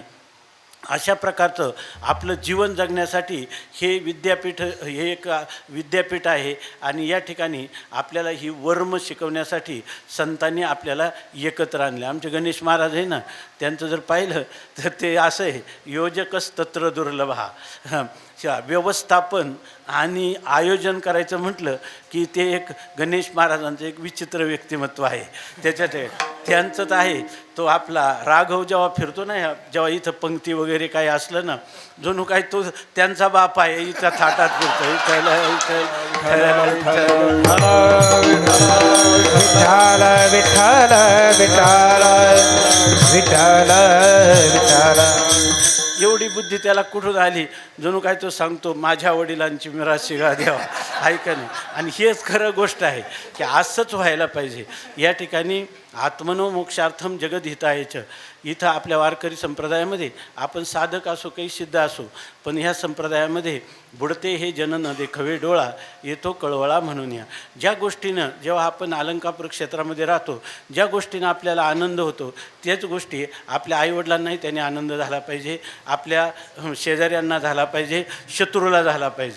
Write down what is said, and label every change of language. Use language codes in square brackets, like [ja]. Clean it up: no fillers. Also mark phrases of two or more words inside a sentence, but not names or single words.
[mr] अशा प्रकारचं आपलं जीवन जगण्यासाठी हे विद्यापीठ, हे एक विद्यापीठ आहे. आणि या ठिकाणी आपल्याला ही वर्म शिकवण्यासाठी संतांनी आपल्याला एकत्र आणले. आमचे गणेश महाराज आहे ना, त्यांचं जर पाहिलं तर ते असं आहे, [sa] योजकच तत्र दुर्लभा. [mr] व्यवस्थापन आणि आयोजन करायचं म्हटलं की ते एक गणेश महाराजांचं एक विचित्र व्यक्तिमत्व आहे. त्याच्यात त्यांचं तर आहे, तो आपला राघव जेव्हा फिरतो ना, जेव्हा इथं पंक्ती वगैरे काही असलं ना, जणू काय तो त्यांचा बाप आहे, इथं थाटात फिरतो. विठ्ठल विठ्ठल विठ्ठल विठ्ठल विठ्ठल. एवढी बुद्धी त्याला कुठून आली, जणू काय तो सांगतो माझ्या वडिलांची मिरास शिगा द्यावा, ऐका नाही. आणि हेच खरं गोष्ट आहे की असंच व्हायला पाहिजे. या ठिकाणी [sa] आत्मनो मोक्षार्थम जगद्हितायच. [mr] इथं आपल्या वारकरी संप्रदायामध्ये आपण साधक असो काही सिद्ध असो, पण ह्या संप्रदायामध्ये बुडते हे जन न देखवे डोळा, येतो कळवळा म्हणून या. ज्या गोष्टीनं जेव्हा आपण अलंकापूर क्षेत्रामध्ये राहतो, ज्या गोष्टीनं आपल्याला आनंद होतो, त्याच गोष्टी आपल्या आईवडिलांनाही त्याने आनंद झाला पाहिजे, आपल्या शेजाऱ्यांना झाला पाहिजे, शत्रूला झाला पाहिजे.